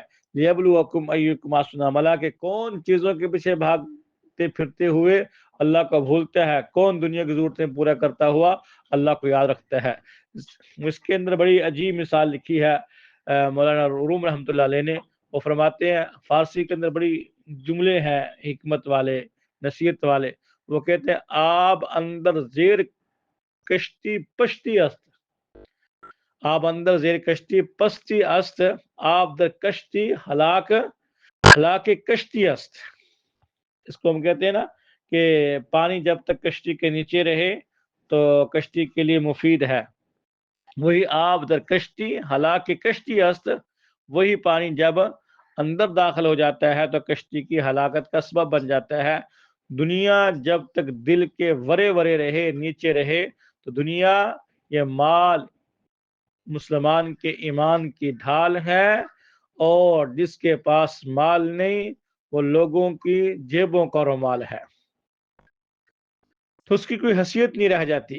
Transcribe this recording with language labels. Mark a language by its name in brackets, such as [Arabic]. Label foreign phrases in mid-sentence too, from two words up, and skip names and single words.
[Arabic] لیبلوکم ایکم احسن عملا، [Urdu] کہ کون چیزوں کے پیچھے بھاگتے پھرتے ہوئے اللہ کو بھولتا ہے، کون دنیا کی ضرورتیں پورا کرتا ہوا اللہ کو یاد رکھتا ہے۔ اس کے اندر بڑی عجیب مثال لکھی ہے مولانا روم رحمۃ اللہ علیہ نے، وہ فرماتے ہیں، فارسی کے اندر بڑی جملے ہیں حکمت والے، نصیحت والے، وہ کہتے ہیں [Persian] آب اندر زیر کشتی پشتی است، آب اندر زیر کشتی پستی است، آب در کشتی ہلاک کشتی است۔ [Urdu] اس کو ہم کہتے ہیں نا کہ پانی جب تک کشتی کے نیچے رہے تو کشتی کے لیے مفید ہے، وہی [Persian] آب در کشتی ہلاک کشتی است، [Urdu] وہی پانی جب اندر داخل ہو جاتا ہے تو کشتی کی ہلاکت کا سبب بن جاتا ہے۔ دنیا جب تک دل کے ورے ورے رہے، نیچے رہے، تو دنیا یہ مال مسلمان کے ایمان کی ڈھال ہے، اور جس کے پاس مال نہیں وہ لوگوں کی جیبوں کا رومال ہے، تو اس کی کوئی حیثیت نہیں رہ جاتی۔